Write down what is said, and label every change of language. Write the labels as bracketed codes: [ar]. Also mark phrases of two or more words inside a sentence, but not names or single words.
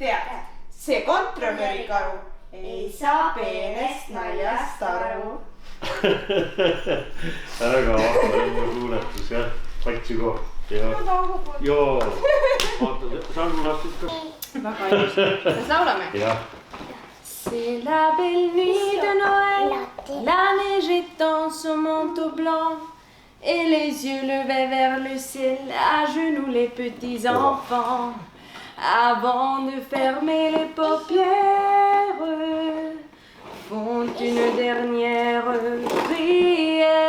[et] Tead, see kontrolöri karu ei saa peenest naljast aru. Väga vahva kuuletus, jah. Patsi koht. Joo. Vaata, Sannu lastis ka. Väga ilus. Kas laulame? Jah. [fr] C'est la belle nuit de Noël, la neige étend son manteau blanc et les yeux levés vers le ciel, à genoux les petits enfants. Avant de fermer les paupières, font une dernière prière.